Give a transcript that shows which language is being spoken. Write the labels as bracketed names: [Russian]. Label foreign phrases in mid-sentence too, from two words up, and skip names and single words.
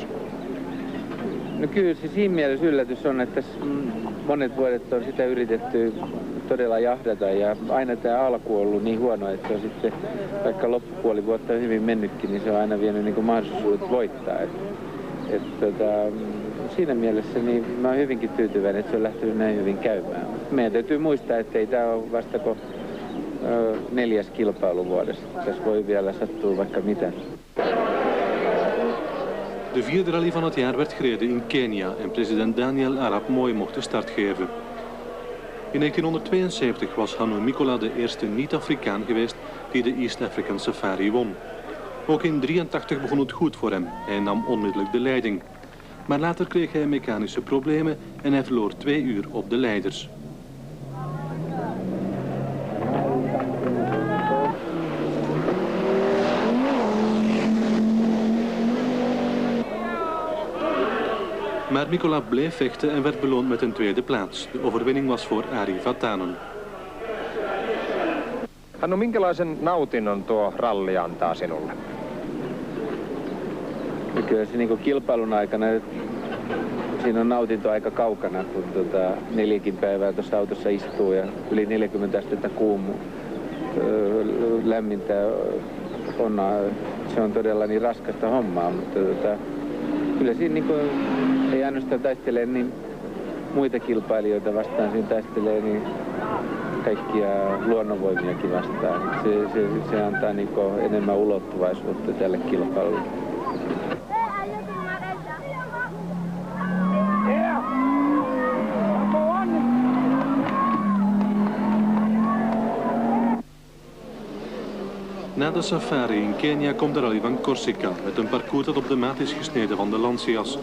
[Finnish] No kyllä se siinä mielessä yllätys on, että monet vuodet on sitä yritetty todella jahdata ja aina tämä alku on ollut niin huono, että on sitten, vaikka loppupuoli vuotta on hyvin mennytkin, niin se on aina vienyt niin kuin mahdollisuudet voittaa. Siinä mielessä niin mä oon hyvinkin tyytyväinen, että se on lähtenyt näin hyvin käymään. Meidän täytyy muistaa, että ei tämä ole vasta 4. kilpailu vuodessa. Tässä voi vielä sattua vaikka mitä. [Dutch] De vierde rally van het jaar werd gereden in Kenia en president Daniel Arap Moi mocht de start geven. In 1972 was Hannu Mikkola de eerste niet-Afrikaan geweest die de East African Safari won. Ook in 1983 begon het goed voor hem. Hij nam onmiddellijk de leiding. Maar later kreeg hij mechanische problemen en hij verloor 2 uur op de leiders. Maar Mikkola bleef vechten en werd beloond met een tweede plaats. De overwinning was voor Ari Vatanen. [Finnish] Hannu, minkälaisen nautinnon tuo ralli antaa sinulle? Kyllä se niin kilpailun aikana siinä on nautinto aika kaukana, kun 4 päivää tuossa autossa istuu ja yli 40 astetta lämmintä on. Se on todella niin raskasta hommaa, mutta kyllä siinä niin ei ainoastaan taistelee niin muita kilpailijoita vastaan, siinä taistelee niin kaikkia luonnonvoimiakin vastaan. Se antaa niin enemmän ulottuvaisuutta tälle kilpailulle. [Dutch] Na de safari in Kenia komt de rally van Corsica met een parcours dat op de maat is gesneden van de Lancias.